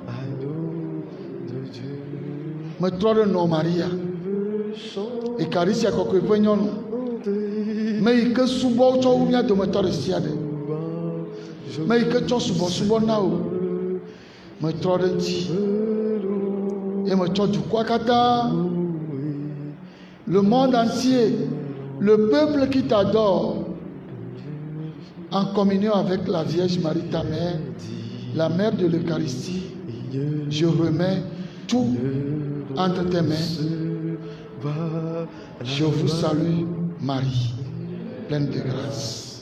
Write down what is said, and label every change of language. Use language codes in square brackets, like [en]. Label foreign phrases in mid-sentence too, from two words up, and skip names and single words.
[ee] Metrɔ ɖe nɔ Maria Ekaristia kɔkɔe ƒe nyɔnu, me yi ke subɔ tsɔ wu mía dometɔ ɖe sia ɖe, me yi ke tsɔ subɔsubɔ na wo, metrɔ ɖe ŋuti ye metsɔ dukɔa katã, [fr] le monde entier, le peuple qui t'adore, en communion avec la Vierge Marie ta mère, la mère de l'Eucharistie, je remets tout entre tes mains. Je vous salue Marie, pleine de grâce.